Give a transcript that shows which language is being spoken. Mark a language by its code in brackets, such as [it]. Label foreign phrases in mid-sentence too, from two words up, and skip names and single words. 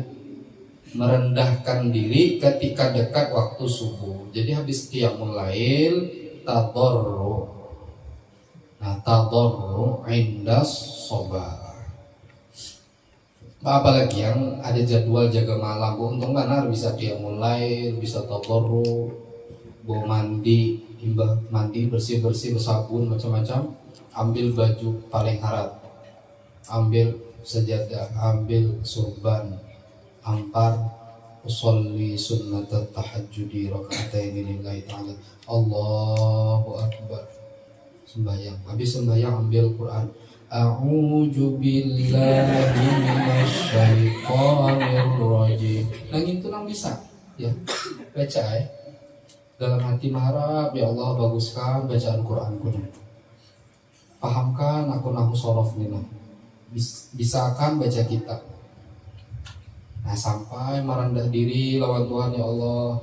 [id] Merendahkan diri ketika dekat waktu subuh. Jadi habis [ar] قيام الليل [id] tadarru. [ar] Nah, تضرع عند الصباح. [id] Apalagi yang ada jadwal jaga malam, untung kan bisa [ar] قيام الليل, [id] bisa tadarru, bawa mandi, mandi bersih-bersih bersabun macam-macam. [bjn] Ambil baju paling harat, ambil sejadah, ambil surban, ampar, [ar] أصلي سنة التهجد ركعتين لله تعالى. الله أكبر. [id] Sembahyang, habis sembahyang ambil Quran. [ar] أعوذ بالله من الشيطان الرجيم. [bjn] Nang itu nang bisa ya. Baca ya. [id] Dalam hati mengharap [ar] يا الله [id] baguskan bacaan Quranku. Pahamkan aku [ar] نحو صرف [id] nina. Bisakan baca kitab. Nah sampai merendah diri lawan Tuhan [ar] يا الله.